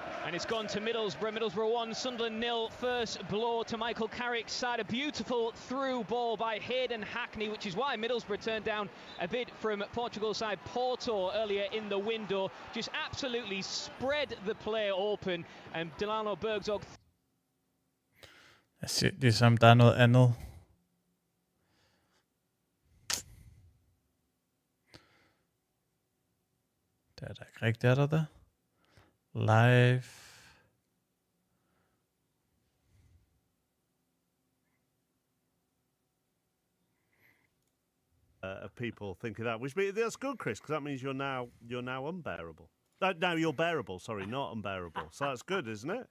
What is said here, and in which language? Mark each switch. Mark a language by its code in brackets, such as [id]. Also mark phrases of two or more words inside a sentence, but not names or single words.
[en] And it's gone to Middlesbrough. Middlesbrough 1, Sunderland 0. First blow to Michael Carrick's side. A beautiful through ball by Hayden Hackney, which is why Middlesbrough turned down a bid from Portugal's side Porto earlier in the window. Just absolutely spread the play open. And Delano Bergzog. [da] Jeg ser det som, der er noget andet. Det er der ikke rigtigt, er der det? [en] Live. Of people thinking that, which means that's good, Chris, because that means you're now unbearable. No, you're bearable. Sorry, not unbearable. So that's good, isn't it?